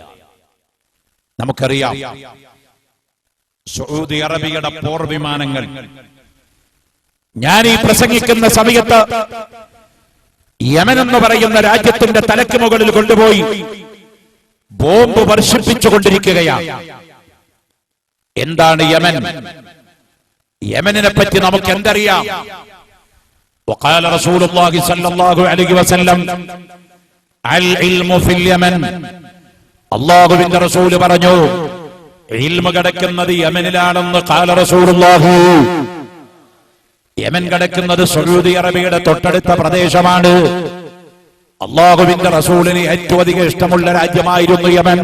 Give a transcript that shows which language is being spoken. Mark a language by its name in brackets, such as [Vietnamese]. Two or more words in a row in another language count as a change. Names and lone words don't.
[Malayalam] നമുക്കറിയാം, സൗദി അറേബ്യയുടെ പോർ വിമാനങ്ങൾ ഞാൻ ഈ പ്രസംഗിക്കുന്ന സമയത്ത് യമൻ എന്ന് പറയുന്ന രാജ്യത്തിന്റെ തലയ്ക്ക് മുകളിൽ കൊണ്ടുപോയി ബോംബ് വർഷിപ്പിച്ചുകൊണ്ടിരിക്കുകയാണ്. എന്താണ് യമൻ? യമനിനെ പറ്റി നമുക്ക് എന്തറിയാം? [Arabic] وقال رسول الله صلى الله عليه وسلم العلم في اليمن. [Malayalam] അല്ലാഹുവിന്റെ റസൂൽ പറഞ്ഞു, ഇൽമു കിടക്കുന്നത് യമനിലാണെന്ന്. [Arabic] قال رسول الله, [Malayalam] യമൻ കിടക്കുന്നത് സൗദി അറേബ്യയുടെ തൊട്ടടുത്ത പ്രദേശമാണ്. അള്ളാഹുവിന്റെ റസൂലിന് ഏറ്റവും അധികം ഇഷ്ടമുള്ള രാജ്യമായിരുന്നു യമൻ.